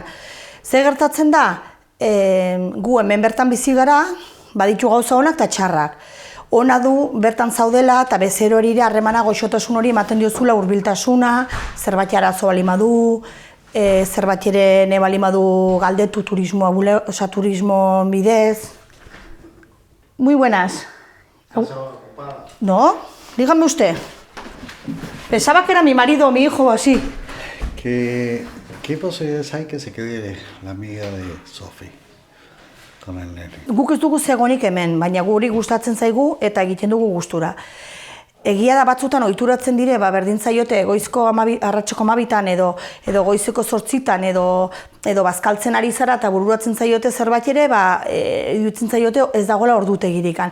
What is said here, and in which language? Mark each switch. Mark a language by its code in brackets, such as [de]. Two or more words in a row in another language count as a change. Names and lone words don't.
[eu] Zer gertatzen da, gu hemen bertan bizi gara, baditu gauza honak eta txarrak. Ona du bertan zaudela eta bezero hori harremana goxotasun hori ematen diozula hurbiltasuna, zerbait arazo balimadu, zerbait ere ne balimadu galdetu turismo bidez. [es] Muy buenas. No, dígame usted. Pensaba que era mi marido o mi hijo o así. ¿Qué posibilidades hay que se quede la amiga de Sofi con el nene? [eu] Guk ez dugu zegonik hemen, baina guri gustatzen zaigu eta egiten dugu gustura. Egia da batzutan ohituratzen dire, berdin zaiote goizko arratseko 12tan edo goizeko 8tan edo bazkaltzen ari zara eta bururatzen zaiote zerbait ere, iruditzen zaiote ez dagoela ordutegirikan.